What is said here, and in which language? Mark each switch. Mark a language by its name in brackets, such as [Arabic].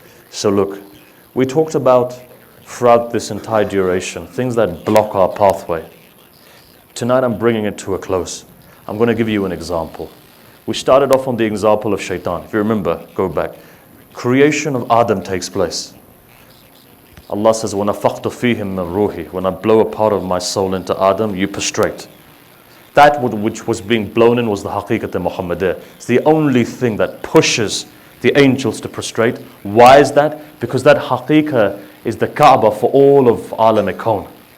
[English] So look, we talked about throughout this entire duration, things that block our pathway. Tonight I'm bringing it to a close. I'm going to give you an example. We started off on the example of shaitan. If you remember, go back. Creation of Adam takes place. [Arabic] Allah says, وَنَفَقْتُ فِيهِمْ مِنْ رُوحِي. [English] When I blow a part of my soul into Adam, you prostrate. That which was being blown in was the haqiqat al-Muhammadiyya. It's the only thing that pushes the angels to prostrate. Why is that? Because that haqiqah is the Kaaba for all of Alam al-Kawn.